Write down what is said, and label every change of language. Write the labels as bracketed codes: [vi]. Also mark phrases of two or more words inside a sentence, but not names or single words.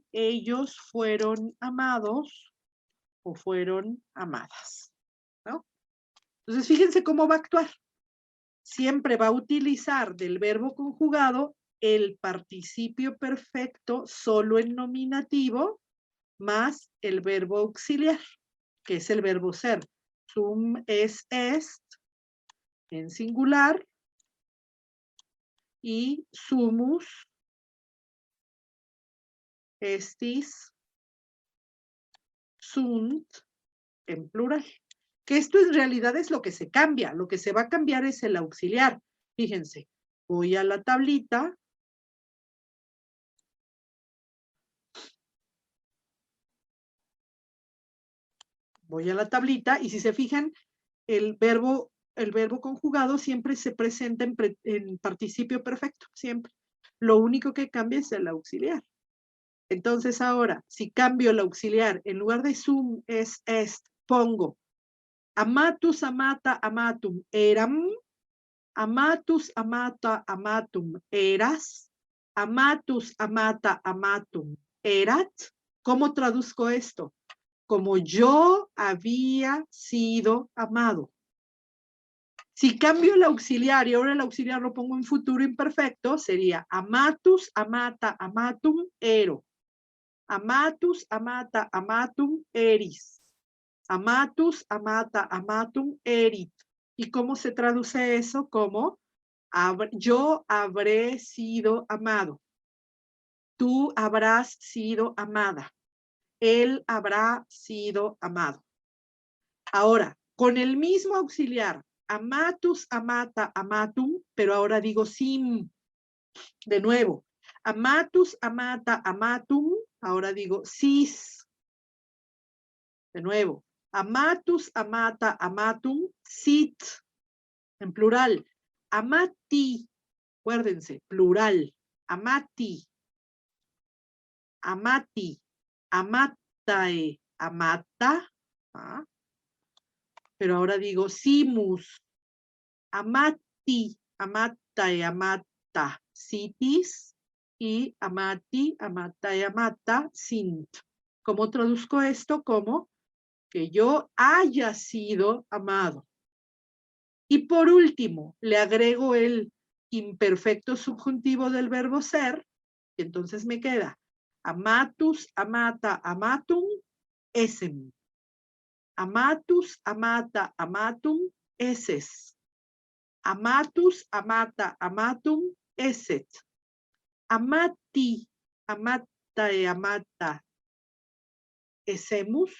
[es] Ellos fueron amados o fueron amadas. ¿No? Entonces, fíjense cómo va a actuar. Siempre va a utilizar del verbo conjugado el participio perfecto solo en nominativo más el verbo auxiliar, que es el verbo ser. [la] Sum es est [es] en singular y [la] sumus estis sunt [es] en plural. Que esto en realidad es lo que se cambia. Lo que se va a cambiar es el auxiliar. Fíjense, voy a la tablita. Voy a la tablita y si se fijan, el verbo conjugado siempre se presenta en participio perfecto, siempre. Lo único que cambia es el auxiliar. Entonces ahora, si cambio el auxiliar, en lugar de [la] sum es est, pongo amatus, amata, amatum, eram, amatus, amata, amatum, eras, amatus, amata, amatum, erat. [es] ¿Cómo traduzco esto? como yo había sido amado. Si cambio el auxiliar y ahora el auxiliar lo pongo en futuro imperfecto, sería [la] amatus, amata, amatum, ero. Amatus, amata, amatum, eris. Amatus, amata, amatum, erit. [es] ¿Y cómo se traduce eso? Como yo habré sido amado. Tú habrás sido amada. Él habrá sido amado. Ahora, con el mismo auxiliar, [la] amatus, amata, amatum, [es] pero ahora digo sim. De nuevo, [la] amatus, amata, amatum, [es] ahora digo sis. De nuevo, [la] amatus, amata, amatum, sit. [es] En plural, amati, acuérdense, plural, [la] amati, amati, amatae, amata, ¿ah? [es] Pero ahora digo [la] simus, amati, amatae, amata, sitis, y amati, amatae, amata, sint. [es] ¿Cómo traduzco esto? Como que yo haya sido amado. Y por último, le agrego el imperfecto subjuntivo del verbo ser, y entonces me queda [la] amatus, amata, amatum, esem. Amatus, amata, amatum, eses. Amatus, amata, amatum, eset. Amati, amata, amata, esemus.